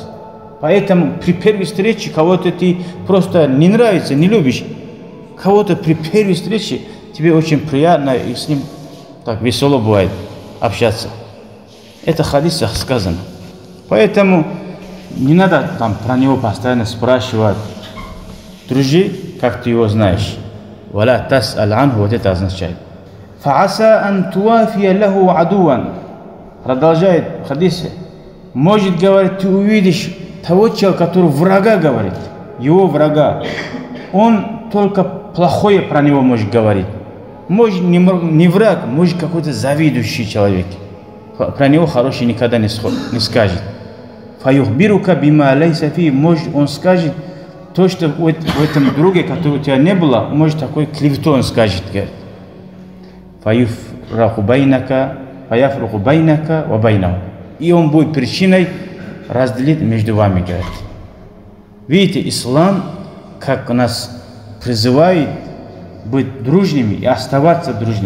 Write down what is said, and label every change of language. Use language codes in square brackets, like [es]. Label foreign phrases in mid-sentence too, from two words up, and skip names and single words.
[ru] Поэтому при первой встрече кого-то ты просто не нравится, не любишь, кого-то при первой встрече тебе очень приятно и с ним так весело бывает общаться. Это в хадисах сказано. Поэтому не надо там про него постоянно спрашивать. Дружи, как ты его знаешь. [ar] ولا تسأل عنه, [ru] вот это означает. [ar] فعسى أن توافي له عدوا. [ru] Продолжает в хадисе. Может, говорит, ты увидишь того человека, который врага говорит, его врага. Он только плохое про него может говорить. Может, не враг, может, какой-то завидующий человек. Про него хороший никогда не скажет. [ar] فيخبرك بما ليس في, [ru] может, он скажет то, что в этом друге, который у тебя не было, может, такой клевету он скажет. [ar] فيفرق بينك وبينه. [ru] И он будет причиной разделить между вами, говорит. Видите, ислам, как нас призывает быть дружными и оставаться дружными.